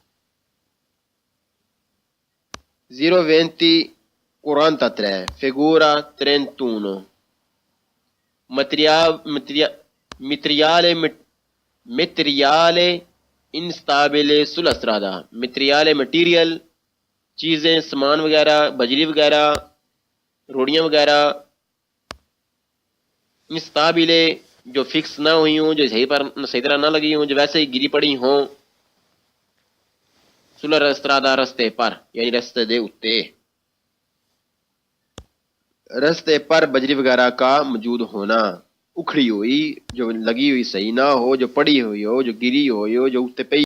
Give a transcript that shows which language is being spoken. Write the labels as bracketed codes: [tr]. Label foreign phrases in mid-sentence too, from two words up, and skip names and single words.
[ur] 020 43 [it] figura 31 materiale instabile sulla strada، materiale [ur] مٹیریل چیزیں، سامان وغیرہ، بجلی وغیرہ، روڑیاں وغیرہ، instabile جو فکس نہ ہوئی ہوں، جو صحیح طرح نہ لگی ہوں، جو ویسے ہی گری پڑی ہوں، [it] sulla strada [ur] رستے پر یعنی [pa] رستے دے اتے، [ur] رستے پر بجلی وغیرہ کا موجود ہونا، اکھڑی ہوئی، جو لگی ہوئی صحیح نہ ہو، جو پڑی ہوئی ہو، جو گری ہوئی ہو، جو اتنے پئی